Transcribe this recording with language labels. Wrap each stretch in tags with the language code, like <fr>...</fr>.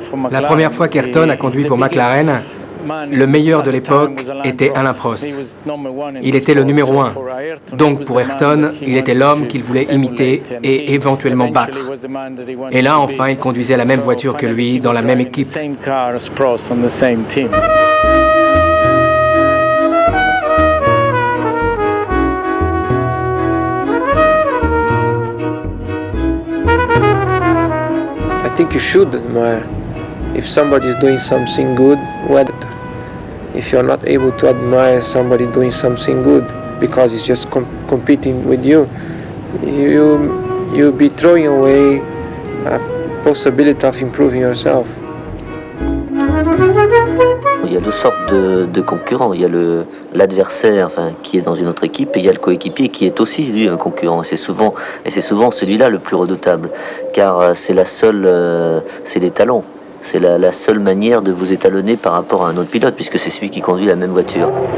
<fr>La première fois qu'Ayrton a conduit pour McLaren, le meilleur de l'époque était Alain Prost. Il était le numéro 1. Donc pour Ayrton, il était l'homme qu'il voulait imiter et éventuellement battre. Et là, enfin, il conduisait la même voiture que lui, dans la même équipe.</fr> <en>I think you should admire if somebody is doing something good, whether if you're not able to admire somebody doing something good because he's just competing with you, you'll be throwing away a possibility of improving yourself.</en> <fr>Il y a deux sortes de concurrents. Il y a l'adversaire, enfin, qui est dans une autre équipe, et il y a le coéquipier qui est aussi lui un concurrent. Et c'est souvent celui-là le plus redoutable, car c'est les talents. C'est la seule manière de vous étalonner par rapport à un autre pilote, puisque c'est celui qui conduit la même voiture.</fr>